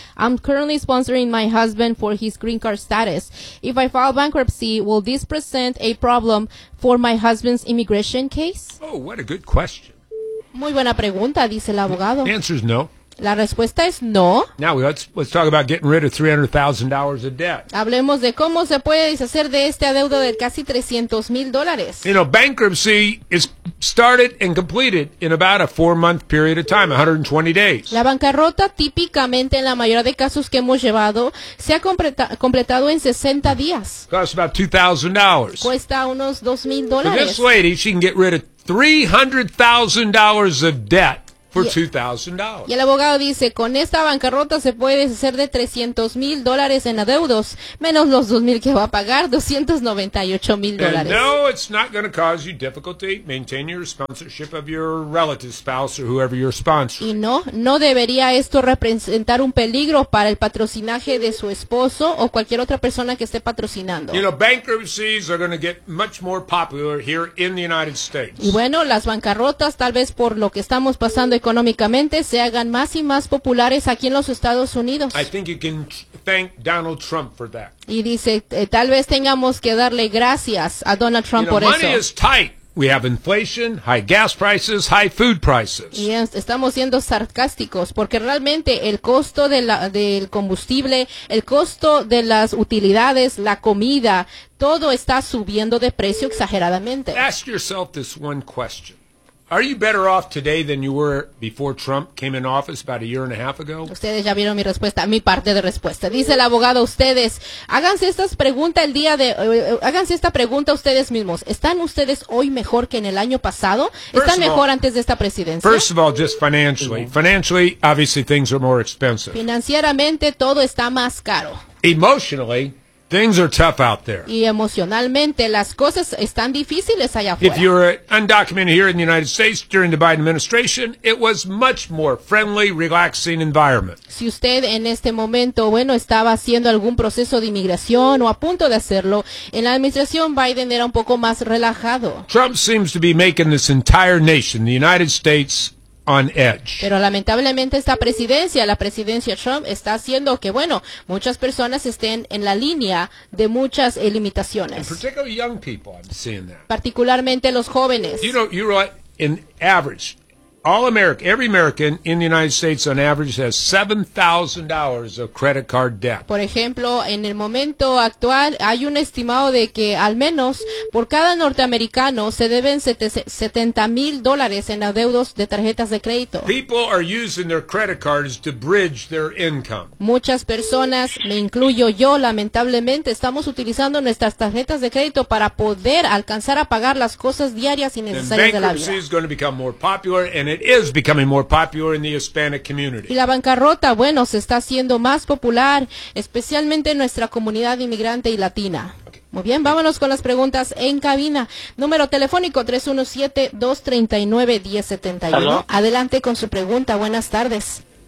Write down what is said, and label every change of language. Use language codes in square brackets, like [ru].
[en] I'm currently sponsoring my husband for his green card status. If I file bankruptcy, will this present a problem for my husband's immigration case? Oh, what a good question. [es] Muy buena pregunta, dice el abogado. [en] The answer is no. [es] La respuesta es no. [en] Now let's talk about getting rid of $300,000 of debt. [es] Hablemos de cómo se puede deshacer de este adeudo de casi $300,000. [en] You know, bankruptcy is started and completed in about a 4-month period of time, 120 days. [es] La bancarrota típicamente en la mayoría de casos que hemos llevado se ha completado en 60 días. [en] Costs about $2,000. [es] Cuesta unos $2,000. [en] This lady, she can get rid of $300,000 of debt. For $2,000. [es] Y el abogado dice, con esta bancarrota se puede deshacer de $300,000 en adeudos, menos los $2,000 que va a pagar, $298,000. [en] No, it's not going to cause you difficulty maintaining your sponsorship of your relative, spouse, or whoever you're sponsoring. [es] Y no debería esto representar un peligro para el patrocinaje de su esposo o cualquier otra persona que esté patrocinando. [en] You know, bankruptcies are going to get much more popular here in the United States. [es] Y bueno, las bancarrotas, tal vez por lo que estamos pasando económicamente, se hagan más y más populares aquí en los Estados Unidos. [en] I think you can thank Donald Trump for that. [es] Y dice, tal vez tengamos que darle gracias a Donald Trump por eso. [en] Money is tight. We have inflation, high gas prices, high food prices. [es] Y estamos siendo sarcásticos porque realmente el costo del combustible, el costo de las utilidades, la comida, todo está subiendo de precio exageradamente. [en] Ask yourself this one question. Are you better off today than you were before Trump came in office about a year and a half ago? [es] Ustedes ya vieron mi respuesta, mi parte de respuesta. Dice el abogado, ustedes, háganse esta pregunta ustedes mismos. ¿Están ustedes hoy mejor que en el año pasado? ¿Están mejor antes de esta presidencia? [en] First of all, just financially. Financially, obviously things are more expensive. [es] Financieramente todo está más caro. [en] Emotionally, things are tough out there. [es] Y emocionalmente, las cosas están difíciles allá afuera. [en] If you're undocumented here in the United States during the Biden administration, it was much more friendly, relaxing environment. [es] Si usted en este momento, bueno, estaba haciendo algún proceso de inmigración o a punto de hacerlo, en la administración Biden era un poco más relajado. [en] Trump seems to be making this entire nation, the United States, on edge. [es] Pero lamentablemente esta presidencia, la presidencia Trump, está haciendo que, bueno, muchas personas estén en la línea de muchas limitaciones. [en] Particularly young people, I'm seeing that. [es] Particularmente los jóvenes. [en] You know, you're right, in average, all America, every American in the United States on average has $7,000 of credit card debt. [es] Por ejemplo, en el momento actual hay un estimado de que al menos por cada norteamericano se deben $70,000 en adeudos de tarjetas de crédito. [en] People are using their credit cards to bridge their income. [es] Muchas personas, me incluyo yo, lamentablemente estamos utilizando nuestras tarjetas de crédito para poder alcanzar a pagar las cosas diarias y necesarias de la vida. [en] Bankruptcy is going to become more popular. And it is becoming more popular in the Hispanic community. [es] Y la bancarrota, bueno, se está haciendo más popular, especialmente en nuestra comunidad inmigrante y latina. Okay. Muy bien, vámonos con las preguntas en cabina. Número telefónico 317-239-1071. ¿Aló? Adelante con su pregunta. Buenas tardes.